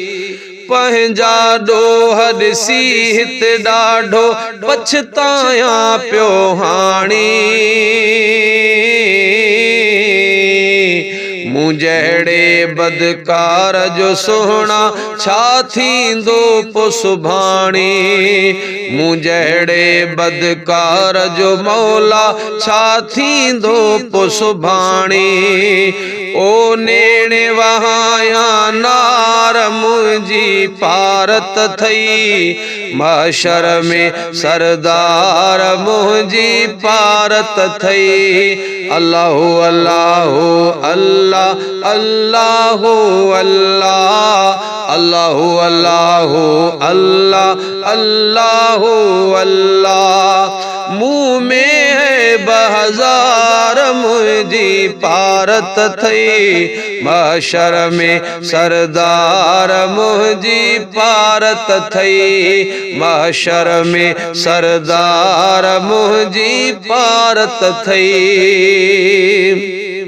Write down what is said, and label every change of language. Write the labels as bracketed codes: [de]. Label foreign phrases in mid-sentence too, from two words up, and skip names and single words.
[sd] पंहिंजा ॾोह ॾिसी हिते ॾाढो पछतायां पियो हाणी, मूं जहिड़े बदकार जो सुहिणा छा थींदो पो सुभाणे, मूं जहिड़े बदकार जो मौला छा थींदो पो सुभाणे। ओ नेणे वहाया नार मुंहिंजी पारत थई, महशर में सरदार मुंहिंजी पारत थई। [ar] الله الله الله الله الله، الله الله الله الله الله. [sd] मुँह में ऐब हज़ार मुंहिंजी पारत थई, महशर में सरदार मुंहिंजी पारत थई, महशर में सरदार मुंहिंजी पारत थई।